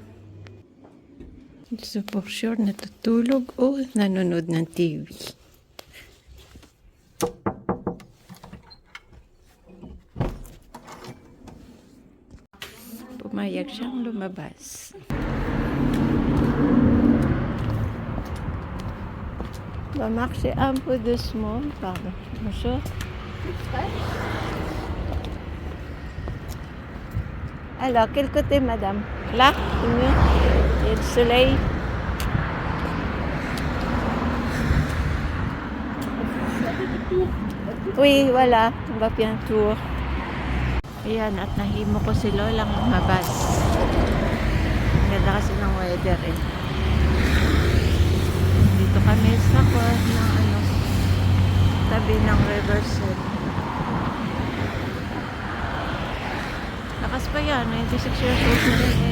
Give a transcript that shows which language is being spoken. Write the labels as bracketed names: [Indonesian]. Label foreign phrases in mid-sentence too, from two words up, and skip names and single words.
[English] So for sure [Filipino] natutulog o nanonood ng TV. Pumayag siyang lumabas. [French] Maman, c'est un peu doucement, pardon. Bonjour. Alors, quel côté, madame? Là, c'est mieux. Il y a le soleil. Oui, voilà. On va bien tour. [Filipino] Ayan, at nahimo ko si Lolang lumabas. Ganda kasi ng weather eh. Dito kami sa tabi ng Riverside. Lakas pa yan, 96 [English] years old [Filipino] na rin eh.